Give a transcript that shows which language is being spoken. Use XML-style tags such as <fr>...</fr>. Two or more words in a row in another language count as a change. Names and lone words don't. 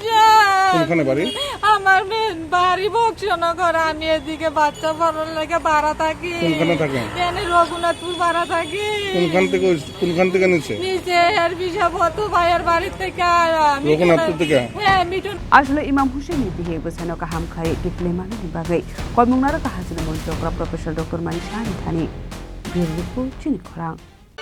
<bn>কোনখানে বাড়ি? আমার বাড়ি বক্সনগর আমি এদিকে বাচ্চা পড়ার লেগে ভাড়া থাকি কোনখানে থাকেন? এখানে রঘুনাথপুর ভাড়া থাকি কোনখান থেকে নিচে এর বিষয় বতো ভাইয়ের বাড়ি থেকে রঘুনাথপুর থেকে হ্যাঁ মিঠুন</bn> <trp>aslo Imam Hussein ni bihe besano ka ham khai diklema ni bagai kolmungnara ka hasina mon jokra professor Dr. Manishani thani bir report chini khorang</trp>